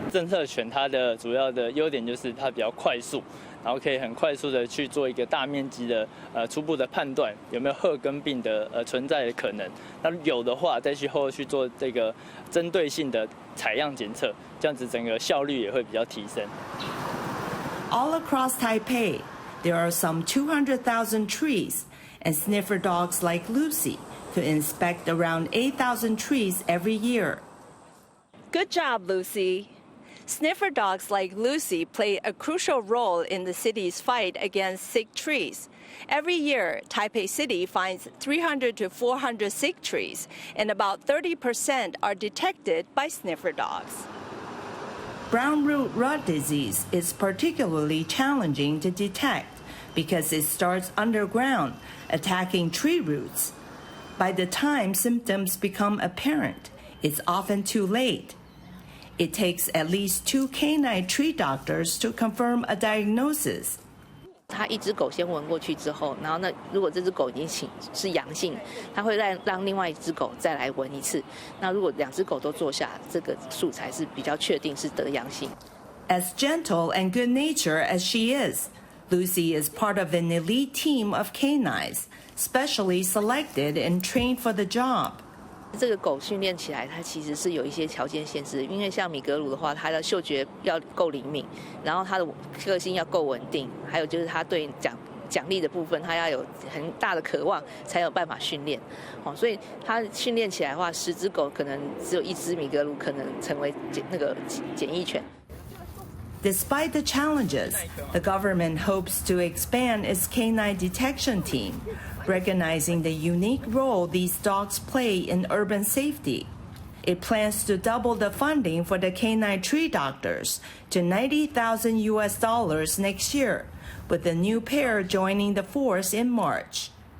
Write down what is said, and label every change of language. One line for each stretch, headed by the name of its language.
Chinese: 政策犬它的主要的优点就是它比较快速，然后可以很快速的去做一个大面积的初步的判断有没有鹤根病的存在的可能。那有的话，再去后续做这个针对性的采样检测，这样子整个效率也会比较提升。
English: All across Taipei, there are some 200,000 trees, and sniffer dogs like Lucy to inspect around 8,000 trees every year. Good job, Lucy. Sniffer dogs like Lucy play a crucial role in the city's fight against sick trees. Every year, Taipei City finds 300 to 400 sick trees, and about 30% are detected by sniffer dogs. Brown root rot disease is particularly challenging to detect because it starts underground, attacking tree roots. By the time symptoms become apparent, it's often too late. It takes at least 2 canine tree doctors to confirm a diagnosis.
Chinese: 它一只狗先闻过去之后，然后那如果这只狗已经是阳性，它会让另外一只狗再来闻一次。那如果2只狗都坐下，这个数才是比较确定是得阳性。
English: As gentle and good-natured as she is, Lucy is part of an elite team of canines, specially selected and trained for the job.
Chinese: 这个狗训练起来，它其实是有一些条件限制，因为像米格鲁的话，它的嗅觉要够灵敏，然后它的个性要够稳定，还有就是它对奖励的部分，它要有很大的渴望，才有办法训练。所以它训练起来的话，10只狗可能只有1只米格鲁可能成为那个检疫犬。
English: Despite the challenges, the government hopes to expand its canine detection team, recognizing the unique role these dogs play in urban safety. It plans to double the funding for the canine tree doctors to $90,000 next year, with the new pair joining the force in March.